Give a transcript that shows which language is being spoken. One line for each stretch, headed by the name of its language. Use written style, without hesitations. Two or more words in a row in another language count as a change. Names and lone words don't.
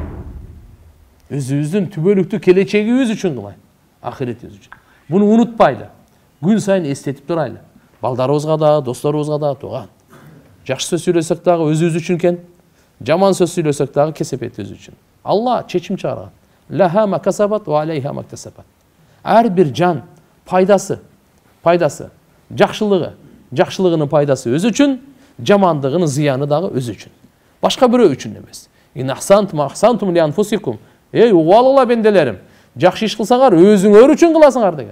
Kyrgyz: Өзүбүздүн түбөлүктүү келечегибиз үчүн кылайын. Ахиретибиз үчүн. Буну унутпайлы. Күн сайын эстетип турайлы. Балдарыбызга да, досторубузга да, тууган. Жакшы сөз сүйлөсөк дагы өзүбүз үчүн экен. Жаман сөз сүйлөсөк дагы кесепетибиз үчүн. Алла чечим чыгарган.
Arabic: لها ما كسبت وعليها ما اكتسبت.
Kyrgyz: Ар бир жан пайдасы, жакшылыгынын пайдасы өзү үчүн, жамандыгынын зыяны дагы өзү үчүн. Башка бирөө үчүн эмес.
Arabic: إن أحسنتم أحسنتم لأنفسكم.
Kyrgyz: Эй угуалыла бенделерим, жакшы иш кылсаңар өзүңөр үчүн кыласыңар деген.